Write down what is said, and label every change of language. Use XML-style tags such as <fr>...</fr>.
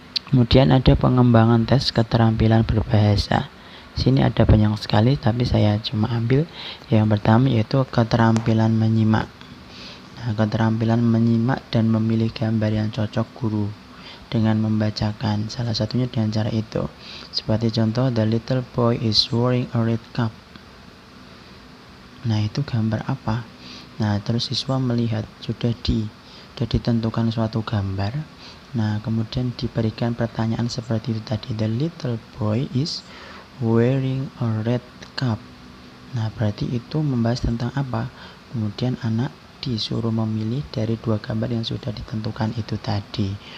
<id>Kemudian ada pengembangan tes keterampilan berbahasa. Sini ada banyak sekali, tapi saya cuma ambil yang pertama, yaitu keterampilan menyimak. Nah, keterampilan menyimak dan memilih gambar yang cocok guru dengan membacakan, salah satunya dengan cara itu. Seperti contoh,</id> <en>the little boy is wearing a red cap.</en> <id>Nah, itu gambar apa? Nah, terus siswa melihat sudah ditentukan suatu gambar. Nah, kemudian diberikan pertanyaan seperti itu tadi,</id> <en>the little boy is wearing a red cap.</en> <id>Nah, berarti itu membahas tentang apa? Kemudian anak disuruh memilih dari dua gambar yang sudah ditentukan itu tadi.</id>